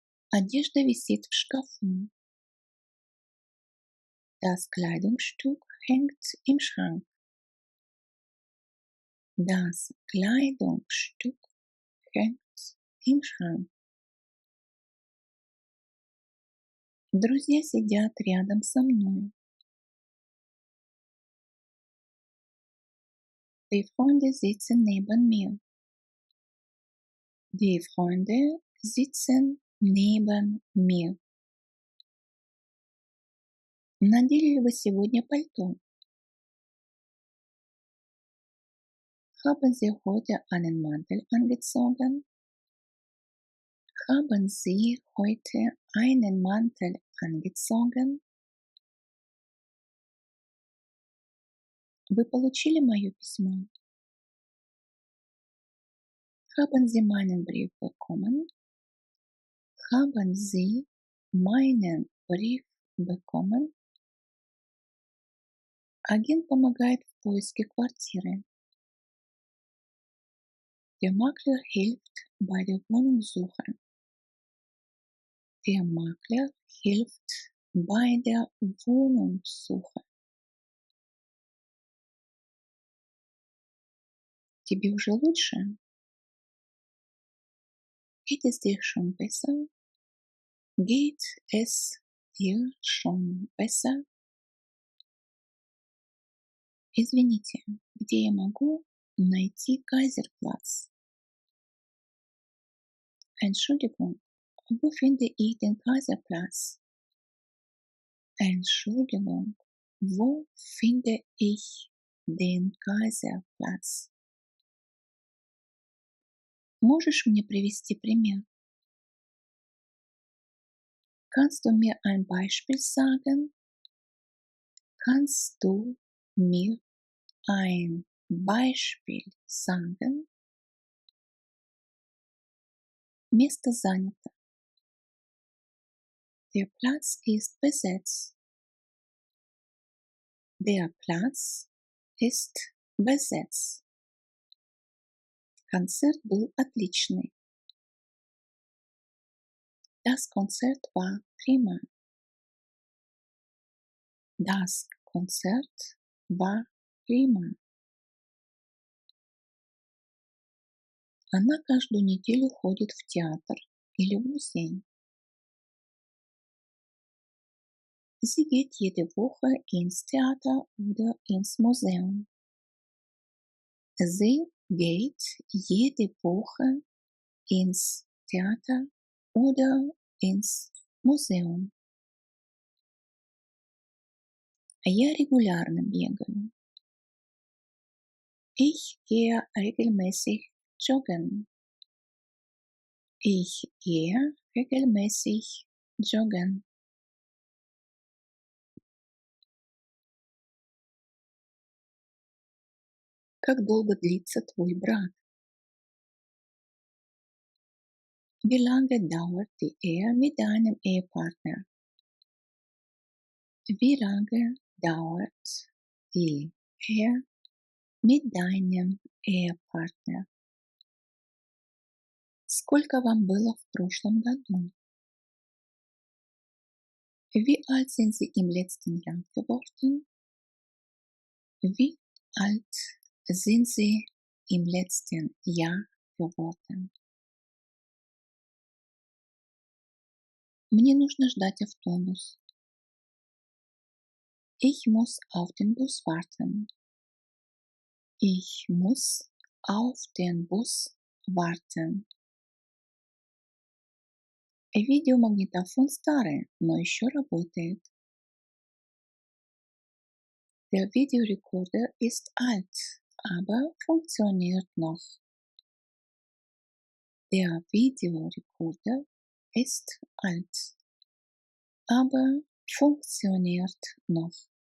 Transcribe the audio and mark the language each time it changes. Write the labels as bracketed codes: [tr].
[ru] Одежда висит в шкафу. [de] Das Kleidungsstück hängt im Schrank. Das Kleidungsstück hängt im Schrank. [ru] Друзья сидят рядом со мной. [de] Die Freunde sitzen neben mir. Die Freunde sitzen neben mir. [ru] Надели ли вы сегодня пальто? [de] Haben Sie heute einen Mantel angezogen? Haben Sie heute einen Mantel angezogen? [ru] Вы получили мое письмо? [de] Haben Sie meinen Brief bekommen? Haben Sie meinen Brief bekommen? [ru] Агент помогает в поиске квартиры. [de] Der Makler hilft bei der Wohnungssuche. Der Makler hilft bei der Wohnungssuche. [ru] Тебе уже лучше? [de] Geht es dir schon besser? Geht es dir schon besser? [ru] Извините, где я могу найти Kaiserplatz? [de] Entschuldigung, wo finde ich den Kaiserplatz? Entschuldigung, wo finde ich den Kaiserplatz? [ru] Можешь мне привести пример? [de] Kannst du mir ein Beispiel sagen? Kannst du mir ein Beispiel sagen? [ru] Место занято. [de] Der Platz ist besetzt. Der Platz ist besetzt. [ru] Концерт был отличный. [de] Das Konzert war prima. Das Konzert war prima. [ru] Она каждую неделю ходит в театр или в музей. [de] Sie geht jede Woche ins Theater oder ins Museum. Sie geht jede Woche ins Theater oder ins Museum. [ru] Я регулярно бегаю. [de] Ich gehe regelmäßig joggen. Ich gehe regelmäßig joggen. [ru] Как долго длится твой брак? [de] Wie lange dauert die Ehe mit deinem Ehepartner? Wie lange dauert die Ehe mit deinem Ehepartner? [ru] Сколько вам было в прошлом году? [de] Wie alt sind Sie im letzten Jahr geworden? Wie alt sind Sie im letzten Jahr geworden? [ru] Мне нужно ждать автобус. [de] Ich muss auf den Bus warten. Ich muss auf den Bus warten. [ru] Видеомагнитофон старый, но еще работает. [de] Der Videorekorder ist alt, aber funktioniert noch. Der Videorekorder ist alt, aber funktioniert noch.